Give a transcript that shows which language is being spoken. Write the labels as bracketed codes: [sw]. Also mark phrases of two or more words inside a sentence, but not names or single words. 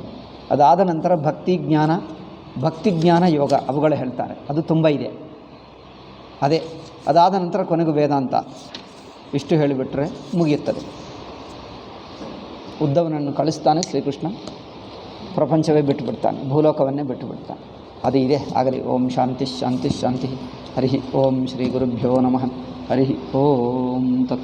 [kn] ಅದಾದ ನಂತರ ಭಕ್ತಿ ಜ್ಞಾನ ಯೋಗ ಅವುಗಳು ಹೇಳ್ತಾರೆ, ಅದು ತುಂಬ ಇದೆ. ಅದಾದ ನಂತರ ಕೊನೆಗೂ ವೇದಾಂತ. ಇಷ್ಟು ಹೇಳಿಬಿಟ್ರೆ ಮುಗಿಯುತ್ತದೆ. ಉದ್ಧವನನ್ನು ಕಳಿಸ್ತಾನೆ ಶ್ರೀಕೃಷ್ಣ, ಪ್ರಪಂಚವೇ ಬಿಟ್ಟುಬಿಡ್ತಾನೆ, ಭೂಲೋಕವನ್ನೇ ಬಿಟ್ಟುಬಿಡ್ತಾನೆ. ಅದು ಇದೆ. ಆಗಲಿ. [sa] ಓಂ ಶಾಂತಿ ಶಾಂತಿ ಶಾಂತಿ. ಹರಿ ಓಂ ಶ್ರೀ ಗುರುಭ್ಯೋ ನಮಃ. ಹರಿ ಓಂ ತತ್